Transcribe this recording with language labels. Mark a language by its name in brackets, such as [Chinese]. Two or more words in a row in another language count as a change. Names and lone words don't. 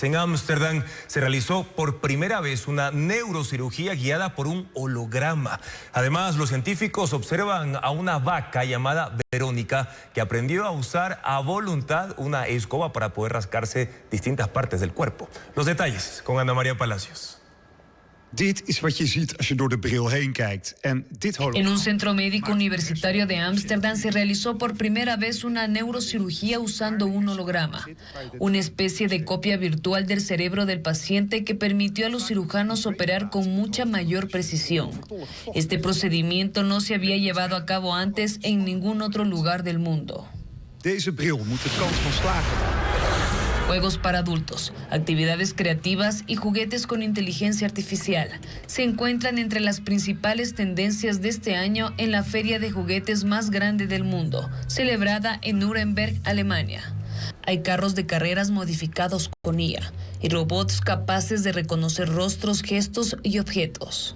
[Spanish] En Ámsterdam se realizó por primera vez una neurocirugía guiada por un holograma. Además, los científicos observan a una vaca llamada Verónica que aprendió a usar a voluntad una escoba para poder rascarse distintas partes del cuerpo. Los detalles con Ana María Palacios. [Dutch] Dit is wat je ziet als je door de bril heen kijkt. [Spanish] En un centro médico universitario de Ámsterdam se realizó por primera vez una neurocirugía usando un holograma, una especie de copia virtual del cerebro del paciente que permitió a los cirujanos operar con mucha mayor precisión. Este procedimiento no se había llevado a cabo antes en ningún otro lugar del mundo. [Dutch] Deze bril moet de kans van slagen. [Spanish] Juegos para adultos, actividades creativas y juguetes con inteligencia artificial se encuentran entre las principales tendencias de este año en la feria de juguetes más grande del mundo, celebrada en Nuremberg, Alemania. Hay carros de carreras modificados con IA y robots capaces de reconocer rostros, gestos y objetos.